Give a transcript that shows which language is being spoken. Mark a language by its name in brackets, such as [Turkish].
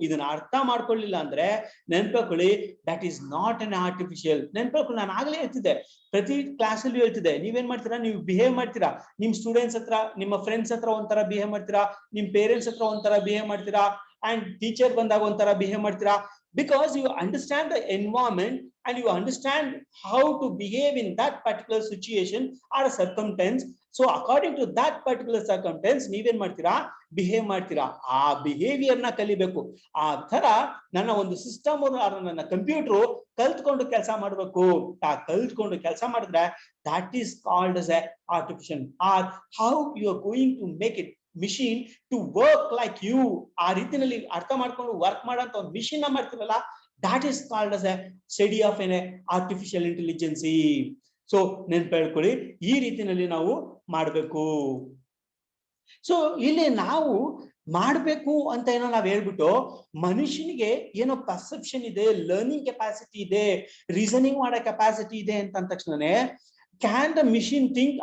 [Kannada] ಇದನ್ನ ಅರ್ಥ ಮಾಡ್ಕೊಳ್ಳಿಲ್ಲ ಅಂದ್ರೆ ನೆನ್ಪಿಕೊಳ್ಳಿ, [English] That is not an artificial. [Kannada] ನೆನ್ಪಿಕೊಳ್ಳಿ, ನಾನು ಆಗ್ಲೇ ಹೇಳ್ತಿದ್ದೆ, ಪ್ರತಿ ಕ್ಲಾಸ್ ಅಲ್ಲಿ ಹೇಳ್ತಿದ್ದೆ, ನೀವೇನ್ ಮಾಡ್ತೀರಾ, ನೀವು ಬಿಹೇವ್ ಮಾಡ್ತೀರಾ, ನಿಮ್ ಸ್ಟೂಡೆಂಟ್ಸ್ ಹತ್ರ, ನಿಮ್ಮ ಫ್ರೆಂಡ್ಸ್ ಹತ್ರ ಒಂಥರ ಬಿಹೇವ್ ಮಾಡ್ತೀರಾ, ನಿಮ್ ಪೇರೆಂಟ್ಸ್ ಹತ್ರ ಒಂಥರ ಬಿಹೇವ್ ಮಾಡ್ತೀರಾ, ಅಂಡ್ ಟೀಚರ್ ಬಂದಾಗ ಒಂಥರ ಬಿಹೇವ್ ಮಾಡ್ತೀರಾ. [English] Because you understand the environment and you understand how to behave in that particular situation or circumstance. So according to that particular circumstance, [Kannada] ನೀವೇನ್ ಮಾಡ್ತೀರಾ, ಬಿಹೇವ್ ಮಾಡ್ತೀರಾ. ಆ ಬಿಹೇವಿಯರ್ ನ ಕಲಿಬೇಕು. ಆ ತರ ನನ್ನ ಒಂದು ಸಿಸ್ಟಮ್, ನನ್ನ ಕಂಪ್ಯೂಟರ್ ಕಲ್ತ್ಕೊಂಡು ಕೆಲಸ ಮಾಡ್ಬೇಕು. ಆ ಕಲ್ತ್ಕೊಂಡು ಕೆಲಸ ಮಾಡಿದ್ರೆ [English] that is called as a artificial. or how you are going to make it machine to work like you. [Kannada] ಆ ರೀತಿಯಲ್ಲಿ ಅರ್ಥ ಮಾಡ್ಕೊಂಡು ವರ್ಕ್ ಮಾಡಂತ ಒಂದು ಮಿಷಿನ್ ನ ಮಾಡ್ತೀವಲ್ಲ, [English] That is called as a study of an artificial intelligence. [Kannada] So ನೆನ್ಪಿಟ್ಕೊಳ್ಳಿ, ಈ ರೀತಿಯಲ್ಲಿ ನಾವು ಮಾಡಬೇಕು. ಸೊ ಇಲ್ಲಿ ನಾವು ಮಾಡ್ಬೇಕು ಅಂತ ಏನೋ ನಾವ್ ಹೇಳ್ಬಿಟ್ಟು, ಮನುಷ್ಯನಿಗೆ ಏನೋ ಪರ್ಸೆಪ್ಷನ್ ಇದೆ, ಲರ್ನಿಂಗ್ ಕೆಪಾಸಿಟಿ ಇದೆ, ರೀಸನಿಂಗ್ ಮಾಡೋ ಕೆಪಾಸಿಟಿ ಇದೆ ಅಂತ ಅಂದ ತಕ್ಷಣನೇ [English] Can the machine think?